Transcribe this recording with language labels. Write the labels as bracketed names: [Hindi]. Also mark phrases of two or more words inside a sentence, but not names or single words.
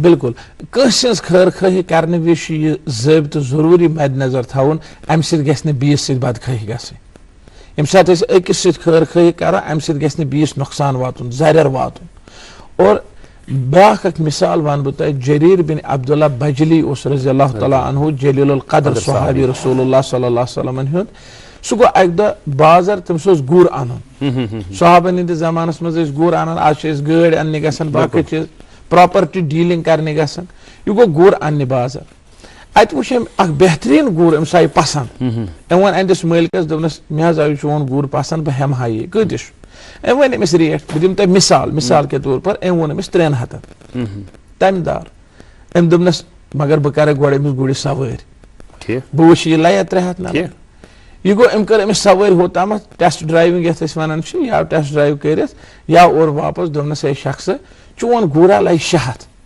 [Kashmiri] بالکل کٲنٛسہِ ہٕنٛز خٲر خٲہی کرنہٕ وِزِ چھُ یہِ ضٲبطہٕ ضروٗری مدِ نظر تھاوُن امہِ سۭتۍ گژھِ نہٕ بیٚیِس سۭتۍ بدخٲہی گژھٕنۍ ییٚمہِ ساتہٕ أسۍ أکِس سۭتۍ خٲر خٲہی کرو امہِ سۭتۍ گژھِ نہٕ بیٚیِس نۄقصان واتُن زرٮ۪ر واتُن اور بیاکھ اکھ مثال ونہٕ بہٕ تۄہہِ جریٖر بِن عبداللہ بجلی اوس [Arabic] رضی اللہ تعالیٰ عنہ [Kashmiri] جلیل القدر صحابی رسول اللہ [Arabic] صلی اللہ علیہ [Kashmiri] وسلمن ہُنٛد سُہ گوٚو اکہِ دۄہ بازر تٔمِس اوس گُر انُن صحابن ہٕنٛدِس زمانس منٛز ٲسۍ گُر انان آز چھِ أسۍ گٲڑۍ اننہِ گژھان باقٕے چیٖز [English] property dealing [Kashmiri] کرنہِ گژھان یہِ گوٚو گُر اننہِ بازر اتہِ وٕچھ أمۍ اکھ بہتریٖن گُر أمِس آیہِ پسنٛد أمۍ ووٚن أہندِس مٲلکس دوٚپنس مےٚ حظ آیہِ چون گُر پسنٛد بہٕ ہٮ۪مہٕ ہا یہِ کۭتِس چھُ أمۍ ووٚن أمِس ریٹ بہٕ دِمہٕ تۄہہِ [Urdu] مثال کے طور پر [Kashmiri] أمۍ ووٚن أمِس 300 تمہِ دار أمۍ دوٚپنس مگر بہٕ کرے گۄڈٕ أمِس گُرِس سوٲرۍ بہٕ وٕچھِ یہِ لیا 300 نہ یہِ گوٚو أمۍ کٔر أمِس سوٲرۍ ہوتامتھ [English] test driving [Kashmiri] یتھ أسۍ ونان چھِ یا [English] test drive [Kashmiri] کٔرِتھ یا اورٕ واپس دوٚپنس ہے شخصہٕ چون گُرا لگہِ 600